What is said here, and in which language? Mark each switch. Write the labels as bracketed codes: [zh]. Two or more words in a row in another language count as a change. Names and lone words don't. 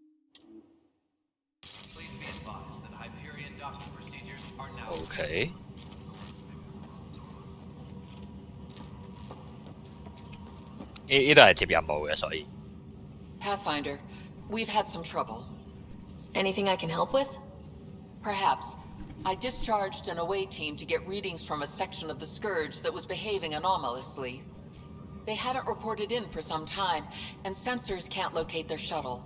[en] Please be advised that Hyperion docking procedures are now. [yue] Okay. 呢度係接任務嘅，所以。 [en] Pathfinder, we've had some trouble. Anything I can help with? Perhaps. I discharged an away team to get readings from a section of the Scourge that was behaving anomalously. They haven't reported in for some time, and sensors can't locate their shuttle.